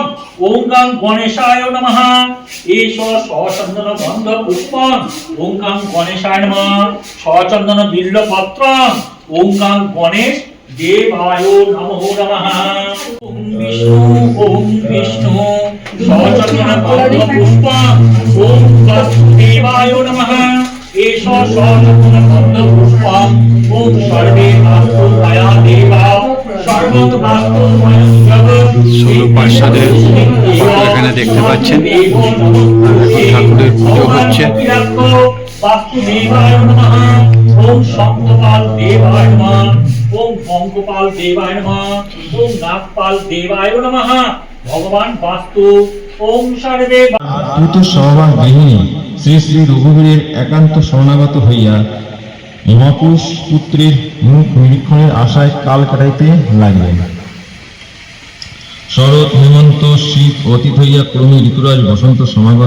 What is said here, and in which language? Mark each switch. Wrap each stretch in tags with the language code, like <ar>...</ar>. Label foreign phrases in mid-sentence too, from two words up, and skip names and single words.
<sa>ওম গাং গণেশায় নমঃ। এষ সচন্দন গন্ধ পুষ্পম। ওম গাং গণেশায় নমঃ। সচন্দন বিল্লপত্রম। ওম গাং গণেশ দেবায় নমো নমঃ। ওম বিষ্ণু সচন্দন গন্ধ পুষ্পম। ওম বাসুদেবায় নমঃ। এষ সচন্দন গন্ধ পুষ্পম। ওম সর্বে বাস্তু মায়া দেবা সর্বং বাস্তু মায়া জগৎ।</sa> <bn>16 পার্ষদের ফটো এখানে দেখতে পাচ্ছেন। ঠাকুরের পুজো হচ্ছে।</bn> <sa>বাস্তুদেবায় নমঃ। ওম শঙ্খপাল দেবায় নমঃ। ওম ভঙ্গপাল দেবায় নমঃ। ওম নাগপাল দেবায় নমঃ। ভগবান বাস্তু। ওম সর্বে</sa> <bn>দ্রুত সহবাস গৃহিণী শ্রী শ্রী রঘুবীরের একান্ত শরণাগত হইয়া মহাপুরুষ পুত্রের মুখ নিরীক্ষণের আশায় কাল কাটাইতে লাগিলেন। শরৎ হেমন্ত শীত অতীত হইয়া ক্রমে ঋতুরাজ বসন্ত সমাগত।</bn>